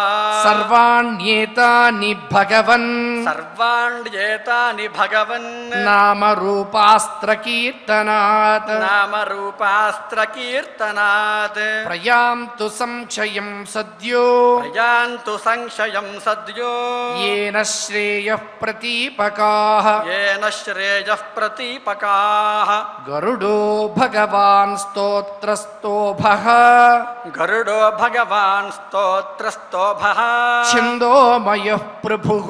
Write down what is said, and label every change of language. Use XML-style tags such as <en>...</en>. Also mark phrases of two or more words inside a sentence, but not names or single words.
<sa>సర్వాణ్యేతాని భగవన్ సర్వాణ్యేతాని భగవన్ నామరూపాస్త్ర కీర్తనాత్ నామరూపాస్త్ర కీర్తనాత్ ప్రయాంతు సంక్షయం సద్యో ప్రయాంతు సంశయం సద్యో येन श्रेयः प्रतीपकाः येन श्रेयः प्रतीपकाः गरुडो भगवान् स्तोत्रस्तोभः गरुडो भगवान् स्तोत्रस्तोभः छन्दोमयः प्रभुः</sa>